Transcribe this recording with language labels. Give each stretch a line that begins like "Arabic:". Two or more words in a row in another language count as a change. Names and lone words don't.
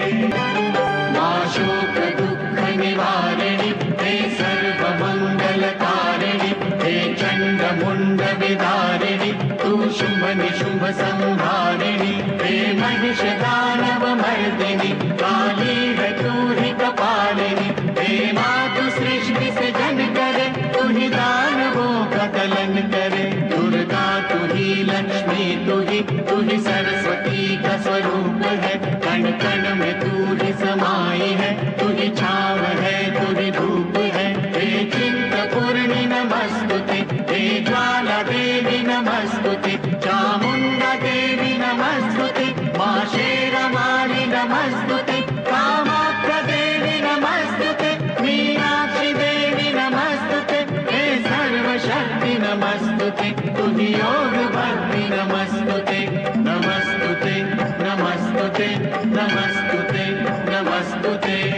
Hindi: मा शोक दुःख निवारिणि हे सर्वमङ्गलकारिणि हे चण्डमुण्ड विदारिणि तू शुम्भ निशुम्भ संहारिणि हे महिषदानव मर्दिनि काली है तू ही कपालिनी हे मातु सृष्टि से जन करे तू ही दानवों का दलन करे दुर्गा तू ही लक्ष्मी तू ही सरस्वती का स्वरूप है कण कण में तू ही समाई है तू ही छाव है तू ही धूप है हे
Sanskrit: चिंतपूर्णि नमस्तुते हे ज्वाला देवी नमस्तुते चामुंडा देवी नमस्तुते मां शेरवाली नमस्तुते कामाख्या देवी नमस्तुते मीनाक्षी देवी नमस्तुते हे सर्वशक्ति नमस्तुते तुझी योग भक्ति नमस्तुते नमस्तुते नमस्तुते नमस्तुते नमस्तुते